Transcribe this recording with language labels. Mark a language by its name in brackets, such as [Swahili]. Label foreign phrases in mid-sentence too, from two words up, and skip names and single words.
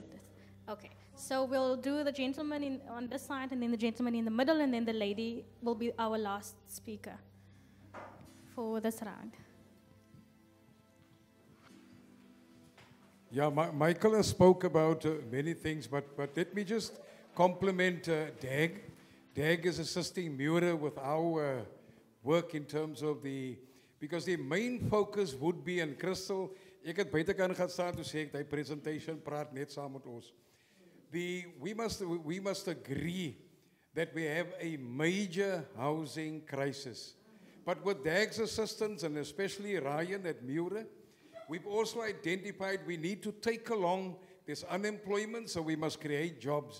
[English] Okay, so we'll do the gentleman on this side, and then the gentleman in the middle, and then the lady will be our last speaker for this round. Yeah, Michael has spoke about many things, but let me just compliment DAG. DAG is assisting Mura with our work in terms of because the main focus would be, and Crystal, [Afrikaans] ek het buitekant gaan staan toe sê ek die presentation praat net saam met ons. [English] We must agree that we have a major housing crisis. But with DAG's assistance, and especially Ryan at Mura, we've also identified we need to take along this unemployment, so we must create jobs.